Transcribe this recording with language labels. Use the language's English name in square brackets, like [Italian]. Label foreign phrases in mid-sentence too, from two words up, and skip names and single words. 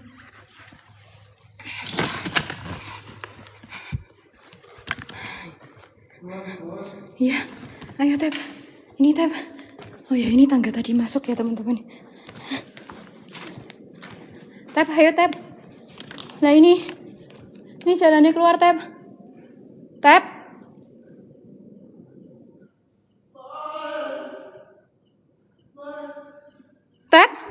[Indonesian] Iya, ayo Tep. Ini Tep. Oh ya, ini tangga tadi masuk ya teman-teman. Tep, ayo Tep. Nah ini jalannya keluar Tep. Tep. Tep.